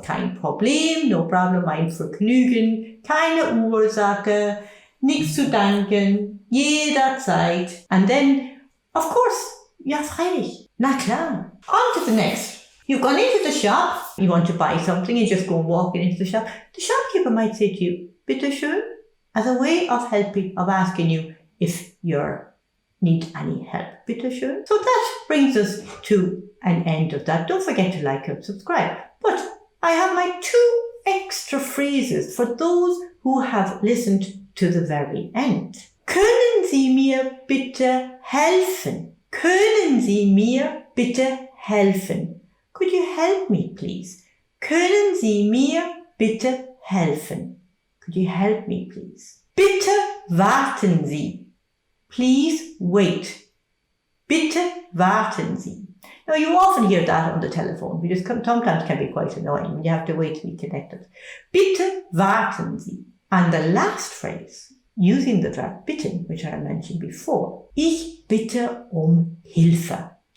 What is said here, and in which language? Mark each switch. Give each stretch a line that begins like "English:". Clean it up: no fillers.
German: Kein Problem,
English: no problem,
German: mein Vergnügen, keine Ursache, nichts zu danken, jederzeit.
English: And then, of course,
German: ja freilich, na klar.
English: On to the next. You've gone into the shop, you want to buy something, you just go walking into the shop. The shopkeeper might say to you, bitte schön, as a way of helping, of asking you if you need any help. Bitte schön. So that brings us to an end of that. Don't forget to like and subscribe. But I have my 2 extra phrases for those who have listened to the very end.
German: Können Sie mir bitte helfen? Können Sie mir bitte helfen?
English: Could you help me, please?
German: Können Sie mir bitte helfen?
English: Could you help me, please?
German: Bitte warten Sie.
English: Please wait.
German: Bitte warten Sie.
English: Now, you often hear that on the telephone, because sometimes can be quite annoying when you have to wait to be connected.
German: Bitte warten Sie.
English: And the last phrase, using the verb bitten, which I mentioned before,
German: ich bitte Hilfe.